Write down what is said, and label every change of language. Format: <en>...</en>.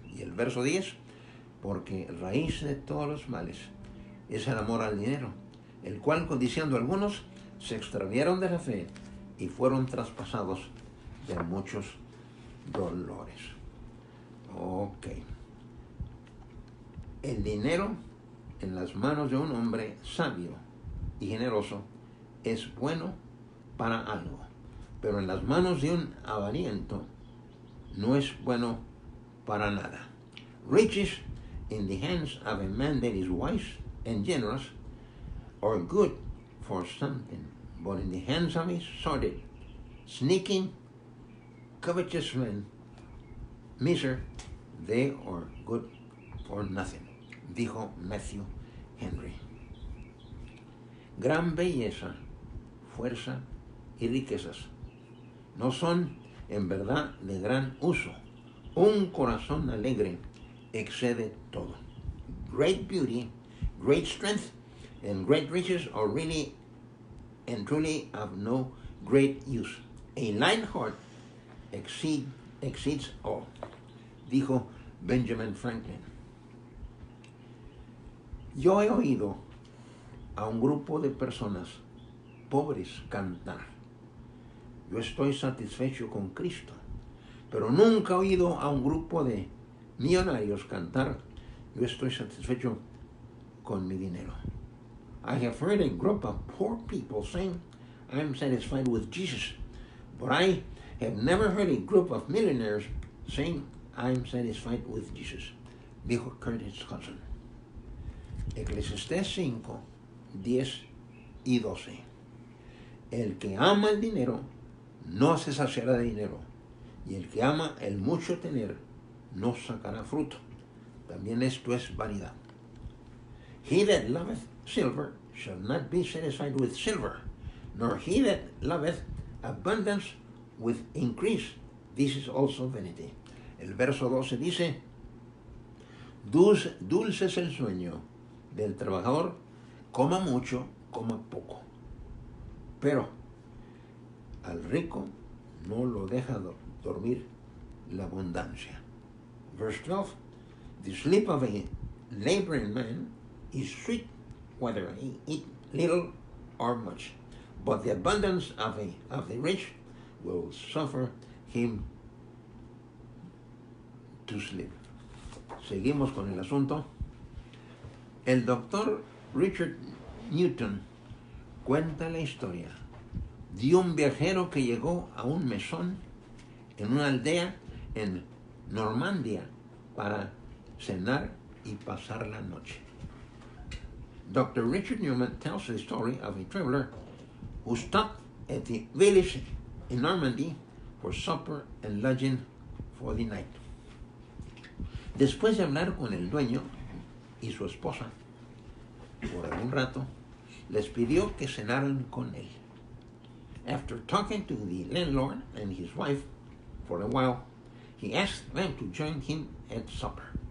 <es>Y el verso 10, porque raíz de todos los males es el amor al dinero, el cual codiciando algunos se extraviaron de la fe y fueron traspasados de muchos dolores. Ok. El dinero en las manos de un hombre sabio y generoso es bueno para algo, pero en las manos de un avariento no es bueno para nada.</es> <en>Riches in the hands of a man that is wise and generous are good for something, but in the hands of a sordid, sneaking, covetous man, miser, they are good for nothing,</en> <es>dijo</es> <en>Matthew Henry.</en> <es>Gran belleza, fuerza y riquezas no son en verdad de gran uso. Un corazón alegre excede todo.</es> <en>Great beauty, great strength, and great riches are really and truly of no great use. A light heart exceeds all,</en> <es>dijo</es> <en>Benjamin Franklin.</en> <es>Yo he oído a un grupo de personas pobres cantar: yo estoy satisfecho con Cristo, pero nunca he oído a un grupo de millonarios cantar: yo estoy satisfecho con mi dinero.</es> <en>I have heard a group of poor people saying, I'm satisfied with Jesus, but I have never heard a group of millionaires saying, I'm satisfied with Jesus,</en> <es>dijo</es> <en>Curtis Hudson.</en> <es>Eclesiastés 5, 10 y 12. El que ama el dinero no se saciará de dinero, y el que ama el mucho tener no sacará fruto. También esto es vanidad.</es> <en>He that loveth silver shall not be satisfied with silver, nor he that loveth abundance with increase. This is also vanity.</en> <es>El verso 12 dice: dulce es el sueño del trabajador, coma mucho, coma poco. Pero al rico no lo deja dormir la abundancia.</es> <en>Verse 12, the sleep of a laboring man is sweet, whether he eat little or much, but the abundance of the rich will suffer him to sleep.</en> <es>Seguimos con el asunto. El doctor Richard Newton cuenta la historia de un viajero que llegó a un mesón en una aldea en Normandía para cenar y pasar la noche.</es> <en>Dr. Richard Newman tells the story of a traveler who stopped at the village in Normandy for supper and lodging for the night.</en> <es>Después de hablar con el dueño y su esposa por algún rato, les pidió que cenaran con él.</es> <en>After talking to the landlord and his wife for a while, he asked them to join him at supper.</en>